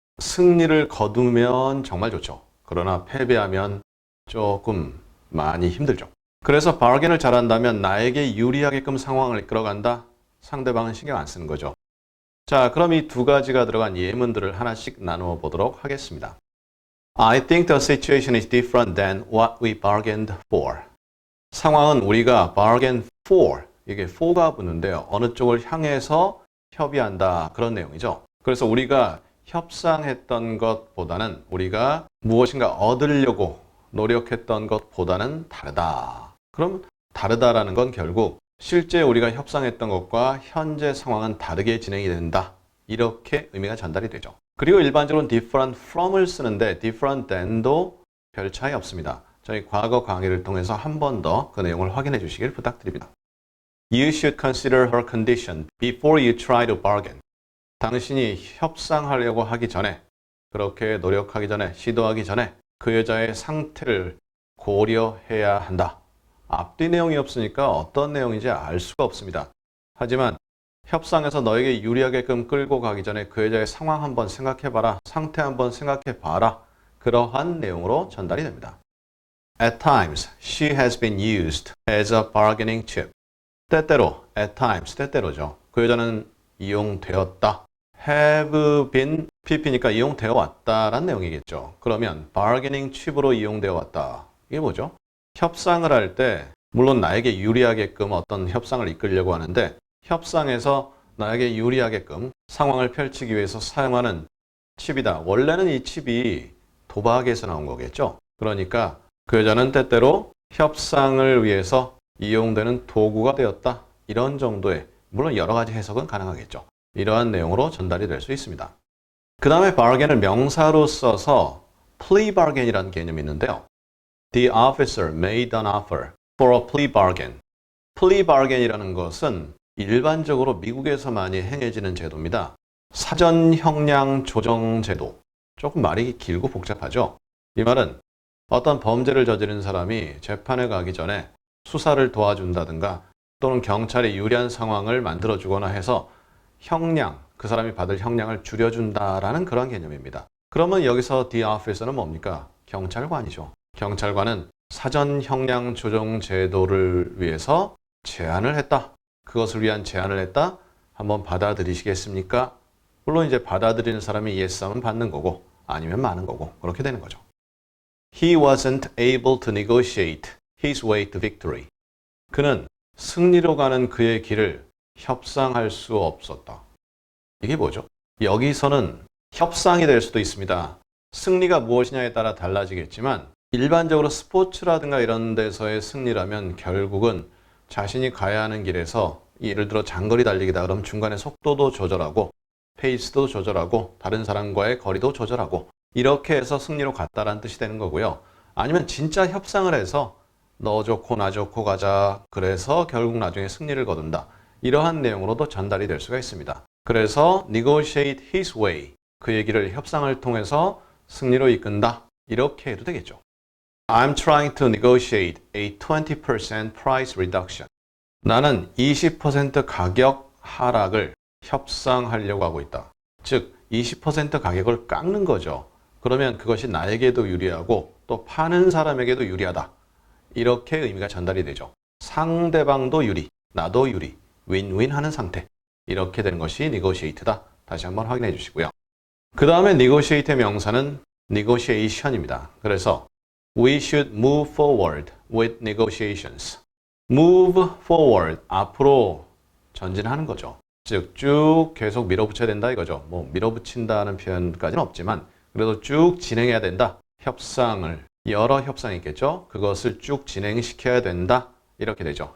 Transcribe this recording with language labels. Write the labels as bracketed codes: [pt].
[ko] 승리를 거두면 정말 좋죠. 그러나 패배하면 조금 많이 힘들죠. 그래서 bargain을 잘한다면 나에게 유리하게끔 상황을 이끌어간다. 상대방은 신경 안 쓰는 거죠. 자, 그럼 이 두 가지가 들어간 예문들을 하나씩 나누어 보도록 하겠습니다. [en] I think the situation is different than what we bargained for. [ko] 상황은 우리가 bargain for, 이게 for가 붙는데요. 어느 쪽을 향해서 협의한다. 그런 내용이죠. 그래서 우리가 협상했던 것보다는 우리가 무엇인가 얻으려고 노력했던 것보다는 다르다. 그럼 다르다라는 건 결국 실제 우리가 협상했던 것과 현재 상황은 다르게 진행이 된다. 이렇게 의미가 전달이 되죠. 그리고 일반적으로는 different from을 쓰는데 different than도 별 차이 없습니다. 저희 과거 강의를 통해서 한 번 더 그 내용을 확인해 주시길 부탁드립니다. [en] You should consider her condition before you try to bargain. [ko] 당신이 협상하려고 하기 전에, 그렇게 노력하기 전에, 시도하기 전에 그 여자의 상태를 고려해야 한다. 앞뒤 내용이 없으니까 어떤 내용인지 알 수가 없습니다. 하지만 협상에서 너에게 유리하게끔 끌고 가기 전에 그 여자의 상황 한번 생각해봐라. 상태 한번 생각해봐라. 그러한 내용으로 전달이 됩니다. [en] At times, she has been used as a bargaining chip. [ko] 때때로, at times, 때때로죠. 그 여자는 이용되었다. have been, pp니까 이용되어 왔다라는 내용이겠죠. 그러면 bargaining chip으로 이용되어 왔다. 이게 뭐죠? 협상을 할 때 물론 나에게 유리하게끔 어떤 협상을 이끌려고 하는데 협상에서 나에게 유리하게끔 상황을 펼치기 위해서 사용하는 칩이다. 원래는 이 칩이 도박에서 나온 거겠죠. 그러니까 그 여자는 때때로 협상을 위해서 이용되는 도구가 되었다. 이런 정도의, 물론 여러 가지 해석은 가능하겠죠. 이러한 내용으로 전달이 될 수 있습니다. 그 다음에 bargain을 명사로 써서 plea bargain이라는 개념이 있는데요. [en] The officer made an offer for a plea bargain. [ko] plea bargain이라는 것은 일반적으로 미국에서 많이 행해지는 제도입니다. 사전 형량 조정 제도. 조금 말이 길고 복잡하죠. 이 말은 어떤 범죄를 저지른 사람이 재판에 가기 전에 수사를 도와준다든가 또는 경찰에 유리한 상황을 만들어주거나 해서 형량, 그 사람이 받을 형량을 줄여준다라는 그런 개념입니다. 그러면 여기서 the officer는 뭡니까? 경찰관이죠. 경찰관은 사전 형량 조정 제도를 위해서 제안을 했다. 그것을 위한 제안을 했다. 한번 받아들이시겠습니까? 물론 이제 받아들이는 사람이 yes 하면 받는 거고 아니면 마는 거고 그렇게 되는 거죠. [en] He wasn't able to negotiate his way to victory. [ko] 그는 승리로 가는 그의 길을 협상할 수 없었다. 이게 뭐죠? 여기서는 협상이 될 수도 있습니다. 승리가 무엇이냐에 따라 달라지겠지만 일반적으로 스포츠라든가 이런 데서의 승리라면 결국은 자신이 가야 하는 길에서 예를 들어 장거리 달리기다 그러면 중간에 속도도 조절하고 페이스도 조절하고 다른 사람과의 거리도 조절하고 이렇게 해서 승리로 갔다라는 뜻이 되는 거고요. 아니면 진짜 협상을 해서 너 좋고 나 좋고 가자. 그래서 결국 나중에 승리를 거둔다. 이러한 내용으로도 전달이 될 수가 있습니다. 그래서 negotiate his way. 그 얘기를 협상을 통해서 승리로 이끈다. 이렇게 해도 되겠죠. [en] I'm trying to negotiate a 20% price reduction. [ko] 나는 20% 가격 하락을 협상하려고 하고 있다. 즉, 20% 가격을 깎는 거죠. 그러면 그것이 나에게도 유리하고 또 파는 사람에게도 유리하다. 이렇게 의미가 전달이 되죠. 상대방도 유리, 나도 유리, 윈윈 하는 상태. 이렇게 되는 것이 negotiate다. 다시 한번 확인해 주시고요. 그 다음에 negotiate의 명사는 negotiation입니다. 그래서 [en] we should move forward with negotiations. [ko] move forward, 앞으로 전진하는 거죠. 즉, 쭉 계속 밀어붙여야 된다 이거죠. 뭐 밀어붙인다는 표현까지는 없지만 그래도 쭉 진행해야 된다. 협상을, 여러 협상이 있겠죠. 그것을 쭉 진행시켜야 된다. 이렇게 되죠.